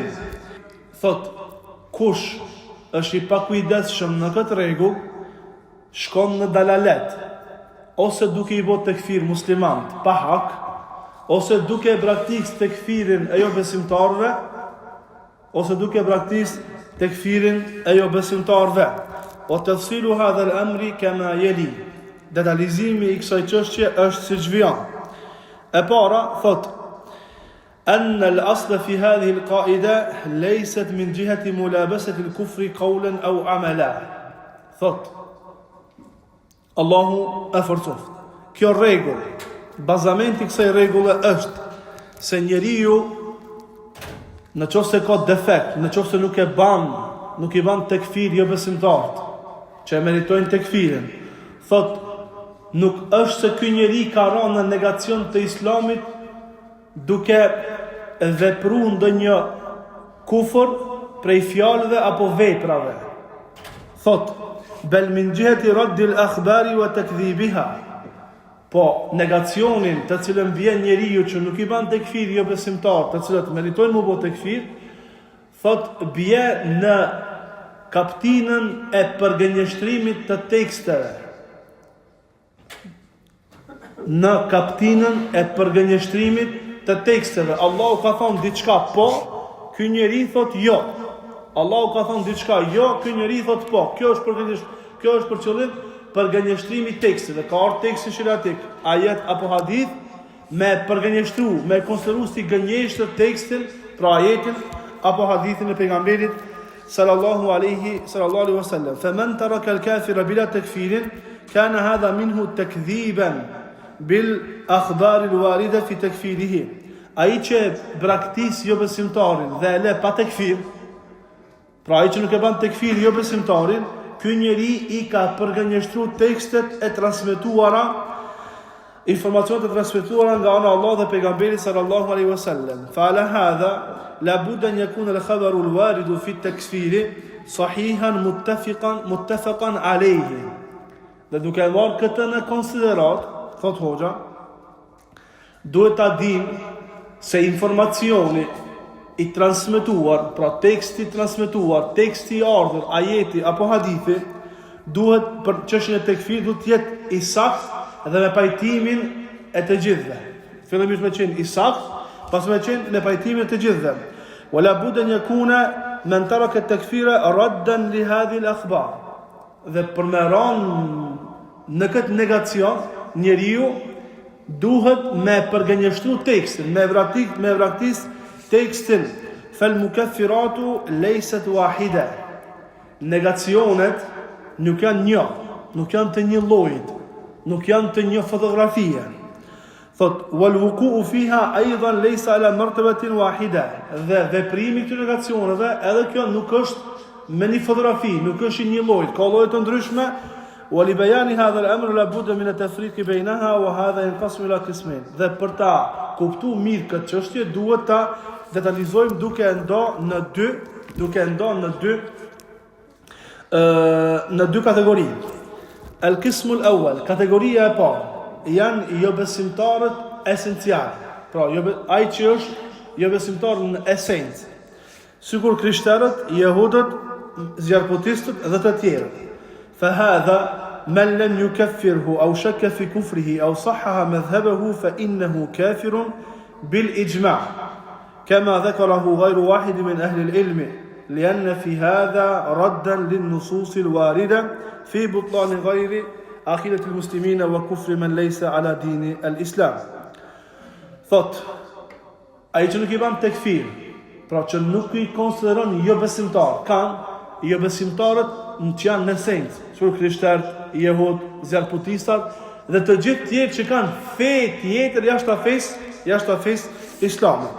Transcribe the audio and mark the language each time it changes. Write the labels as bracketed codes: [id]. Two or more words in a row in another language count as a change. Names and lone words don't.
[sq] Thot, kush është I pakujdesshëm në këtë rregull, shkon në dalalet, ose duke I bërë tekfir muslimant pa hak, ose duke praktikë tekfirin e jo besimtarëve, ose duke praktikë tekfirin e jo besimtarëve. [ar] وتفصيل هذا الأمر كما يلي. [sq] Detalizimi I kësaj çështje është siç vjen. E para thot: [ar] "أن الأصل في هذه القاعدة ليست من جهة ملابسة الكفر قولا أو عملا." [sq] Thot Allahu e forcoft. Kjo rregull bazamenti i kësaj rregulle është se njeriu në qoftë se ka defekt, në qoftë se nuk i ban tekfir jo besimtarët, që e meritojnë tekfirin, thot nuk është se ky njeri ka rënë në negacion të islamit duke vepruar ndonjë kufër prej fjalëve apo veprave. [ar] Thot بل من جهة رد الأخبار وتكذيبها. [sq] Po negacionin të cilën vjen njeriu që nuk i ban tekfir jo besimtar, të cilët meritojnë më bë tekfir, thot bie në kaptinën e përgënjeshtrimit të teksteve. Në kaptinën e përgënjeshtrimit të teksteve. Allahu ka thonë diçka po, ky njeri thot jo. Allahu ka thonë diçka jo, ky njeri thot po. Kjo është për qëllim përgënjeshtrimi teksteve. Ka ardhur teksti shiratik, ajet apo hadith me përgënjeshtru, me konsideru si gënjeshtër tekstin, pra ajetin apo hadithin e pejgamberit [ar] صلى الله عليه وسلم. فمن ترك الكافر بلا تكفير كان هذا منه تكذيبا بالأخبار الواردة في تكفيره. [sq] Ai që braktis jo besimtarin dhe e le pa tekfir, pra ai që nuk e ban tekfir jo besimtarin, ky njeri i ka përgënjeshtruar tekstet e transmetuara, informacionet e transmetuara nga ana Allah dhe pejgamberi [ar] صلى الله عليه وسلم. فعلى هذا لا بد أن يكون الخبر الوارد في التكفير صحيحا متفقا عليه. [sq] Dhe duke marrë këtë në konsiderat, thot hoxha, duhet ta dim se informacioni i transmetuar, pra teksti transmetuar, teksti i ardhur, ajeti apo hadithi, duhet për çështjen e tekfirit duhet të jetë i saktë dhe me pajtimin e të gjithëve. Fillimisht me qenë i saktë, pas me qenë me pajtimin e të gjithëve. [ar] ولا بد أن يكون من ترك التكفير ردا لهذه الأخبار. [sq] Dhe për me ranë në këtë negacion, njeriu duhet me përgënjeshtru tekstin, me vraktis tekstin. [ar] فالمكفرات ليست واحدة. [sq] Negacionet nuk janë një, nuk janë të një llojit, nuk janë të një fotografie. [ar] Thot والوقوع فيها أيضا ليس على مرتبة واحدة. [sq] Dhe veprimi këtyre negacioneve, edhe kjo nuk është me një fotografi, nuk është një lloj, ka lloje të ndryshme. [ar] ولبيان هذا الامر لابد من التفريق بينها وهذا ينقسم الى قسمين. [sq] Dhe për ta kuptuar mirë këtë çështje duhet ta detalizojmë duke ndonë në dy kategori. [ar] القسم الأول, [sq] kategoria e parë janë jo besimtarët esencial. Pra ai që është jo besimtar në esencë. Sikur krishterët, jehudët, zjarputistët dhe të tjerët. [ar] فهذا من لم يكفره أو شك في كفره أو صحح مذهبه فإنه كافر بالإجماع كما ذكره غير واحد من أهل العلم لأن في هذا ردا للنصوص الواردة في بطلان غير عقيدة المسلمين وكفر من ليس على دين الإسلام. [sq] Thot, ai që nuk I ban tekfir, pra që nuk I konsideron jo besimtar, kanë jo besimtarët që janë në esencë, sur krishterët, jehud, zjarputistat dhe të gjithë tjerë që kanë fe tjetër jashtë fesë islamit.